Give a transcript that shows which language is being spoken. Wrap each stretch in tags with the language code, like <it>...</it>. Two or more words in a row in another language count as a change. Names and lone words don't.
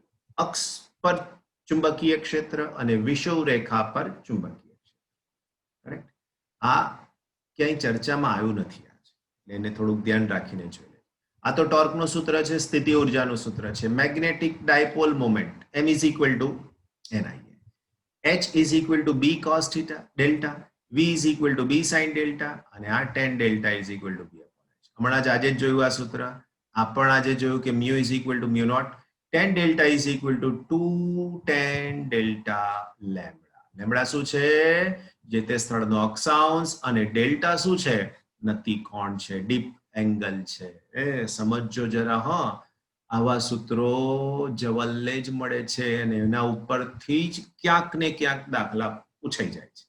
<gu>અક્ષ પર ચુંબકીય ક્ષેત્ર અને વિષુવ રેખા પર ચુંબકીય ક્ષેત્ર. કરેક્ટ? આ ક્યાંય ચર્ચામાં આવ્યું નથી આજે, એને થોડુંક ધ્યાન રાખીને જોઈએ. આ તો ટોર્કનું સૂત્ર છે, સ્થિતિ ઉર્જાનું સૂત્ર છે.</gu> <en>magnetic dipole moment m is equal to ni, h is equal to b cos theta delta, v is equal to b sin delta,</en> <gu>અને આ</gu> <en>tan delta is equal to b upon h.</en> <gu>હમણાં જ આજે જ જોયું આ સૂત્ર. આ પણ આજે જોયું કે</gu> <en>mu is equal to mu naught, tan delta is equal to 2 tan delta lambda.</en> <gu>લેમ્બડા શું છે? જે તે સ્થળનો અક્ષાંશ, અને ડેલ્ટા શું છે? નતી કોણ છે,</gu> <en>dip angle</en> <gu>છે. એ સમજો જરા. હા, આવા સૂત્રો જવલ્લે જ મળે છે અને એના ઉપરથી જ ક્યાંક ને ક્યાંક દાખલા પૂછાઈ જાય છે.</gu>